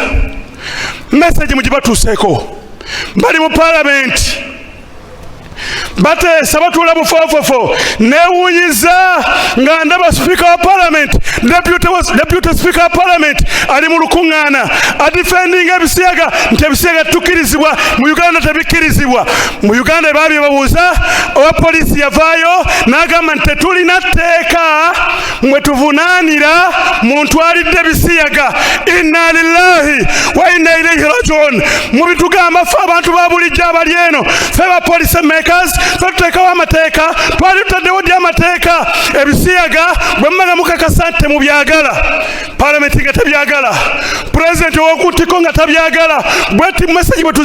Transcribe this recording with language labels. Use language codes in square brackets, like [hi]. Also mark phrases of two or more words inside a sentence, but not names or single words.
[lg] message mugibatuuseeko bali mu palamenti bateesa batuula bufoofofo neewuunyiza nga ndaba speaker wa parliament [en] deputy speaker [lg] wa parliament ali mu lukuŋŋaana adifendinga ebisiyaga nti ebisiyaga tukirizibwa mu Uganda tebikkirizibwa mu Uganda baabye babuuza owa poliisi yavaayo n'agamba nti tetulina tteeka mwe tuvunaanira mu ntwalidde ebisiyaga [ar] إنا لله وإنا إليه راجعون [lg] mu bitugamba ffe abantu ba bulijjo abali eno ffe ba [en] police makers [lg] tutekawo amateeka twali tutaddewo ddi amateeka ebisiyaga bwe mmaga mukakasa nti mubyagala palamenti nga tebyagala pulezidenti ow'okuntiko nga tabyagala bweti message bwe